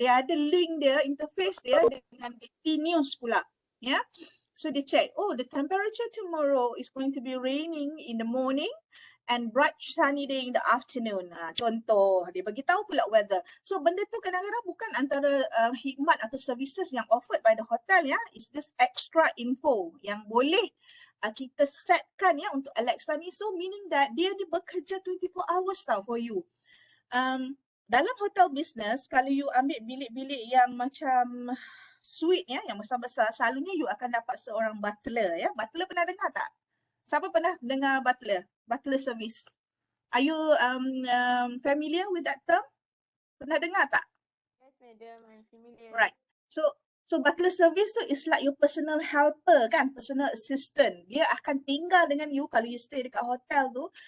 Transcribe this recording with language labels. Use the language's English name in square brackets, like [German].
[Malay] Dia ada link dia, interface dia dengan BT News pula. Ya. [English] So [Malay] dia [English] check, the temperature tomorrow is going to be raining in the morning and bright sunny day in the afternoon. [Malay] Contoh, dia bagi tahu pula weather. So benda tu kadang-kadang bukan antara khidmat atau services yang [English] offered by the hotel [Malay] ya. [English] It's just extra info [Malay] yang boleh kita setkan ya untuk Alexa ni. [English] So meaning that [Malay] dia bekerja [English] 24 hours [Malay] tau [English] for you. [Malay] Dalam hotel business, kalau you ambil bilik-bilik yang macam suite ya, yang besar-besar, selalunya you akan dapat seorang butler ya. Butler pernah dengar tak? Siapa pernah dengar butler? Butler service. [English] Are you familiar with that term? [Malay] Pernah dengar tak? [English] Yes, madam, I'm familiar. Right. So butler service tu is like your personal helper kan, personal assistant. [Malay] Dia akan tinggal dengan you kalau you stay dekat hotel tu.